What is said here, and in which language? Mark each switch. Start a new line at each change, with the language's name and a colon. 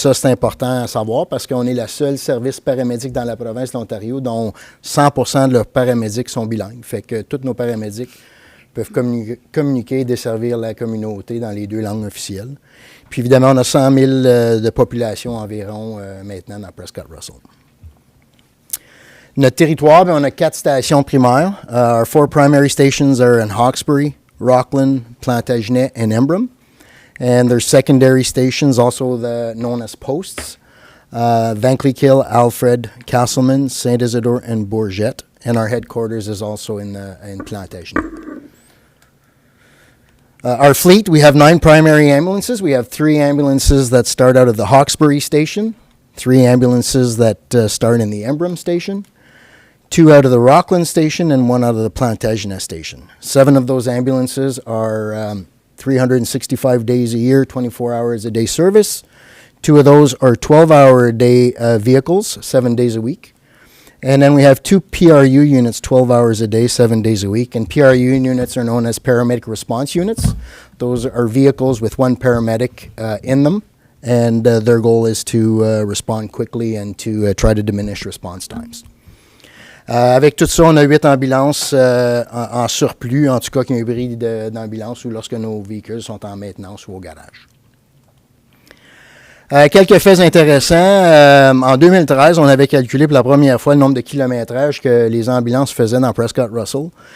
French: Puis ça, c'est important à savoir parce qu'on est le seul service paramédic dans la province de l'Ontario dont 100% de leurs paramédics sont bilingues. Fait que tous nos paramédics peuvent communiquer et desservir la communauté dans les 2 langues officielles. Puis évidemment, on a 100 000 de population environ maintenant dans Prescott Russell. Notre territoire, on a 4 stations primaires.
English: Our 4 primary stations are in Hawkesbury, Rockland, Plantagenet, and Embrun. And there's secondary stations, also known as posts, Vankleek-Hill, Alfred, Castleman, St. Isidore, and Bourget. And our headquarters is also in Plantagenet. Our fleet, we have 9 primary ambulances. We have 3 ambulances that start out of the Hawkesbury station, 3 ambulances that start in the Embrun station, 2 out of the Rockland station, and 1 out of the Plantagenet station. 7 of those ambulances are 365 days a year, 24 hours a day service. 2 of those are 12-hour-a-day vehicles, 7 days a week. And then we have 2 PRU units, 12 hours a day, 7 days a week. And PRU units are known as paramedic response units. Those are vehicles with 1 paramedic in them. And their goal is to respond quickly and to try to diminish response times.
French: Avec tout ça, on a 8 ambulances en surplus, en tout cas qui ont un bris d'ambulance ou lorsque nos véhicules sont en maintenance ou au garage. Quelques faits intéressants. En 2013, on avait calculé pour la première fois le nombre de kilométrages que les ambulances faisaient dans Prescott Russell.